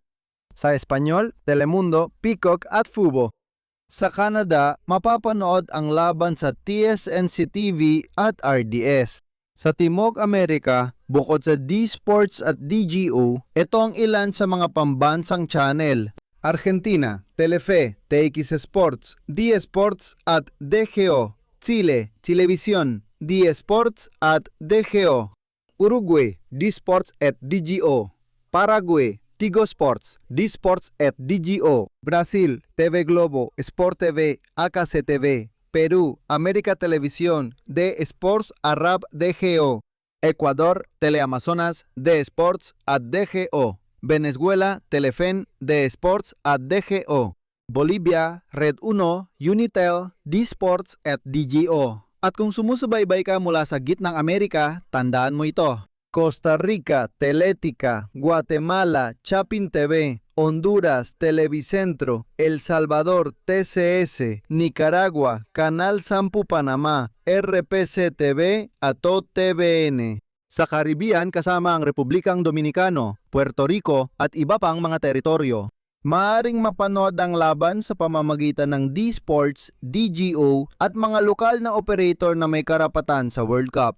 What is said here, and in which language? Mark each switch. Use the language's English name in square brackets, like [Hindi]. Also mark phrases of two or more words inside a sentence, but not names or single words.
[Filipino] Sa Espanyol, Telemundo, Peacock at Fubo. Sa Canada, mapapanood ang laban sa TSNC TV at RDS. Sa Timog Amerika, bukod sa D-Sports at DGO, ito ang ilan sa mga pambansang channel. Argentina, Telefe, TX Sports, D-Sports at DGO. Chile, Chilevisión, D-Sports at DGO. Uruguay, D-Sports at DGO. Paraguay, Tigo Sports, D-Sports at DGO. Brasil, TV Globo, Sport TV, AKCTV. Perú, América Televisión, D-Sports Arab DGO. Ecuador, Teleamazonas, D-Sports at DGO. Venezuela, Telefen, D-Sports at DGO. Bolivia, Red 1, Unitel, D-Sports at DGO. At kung sumusubaybay ka mula sa gitnang Amerika, tandaan mo ito. Costa Rica, Teletica, Guatemala, Chapin TV, Honduras, Televicentro, El Salvador, TCS, Nicaragua, Canal Sampu Panamá, RPC TV at TVN. Sa Caribbean kasama ang Republikang Dominicano, Puerto Rico at iba pang mga teritoryo. Maaring mapanood ang laban sa pamamagitan ng D-Sports, DGO at mga lokal na operator na may karapatan sa World Cup.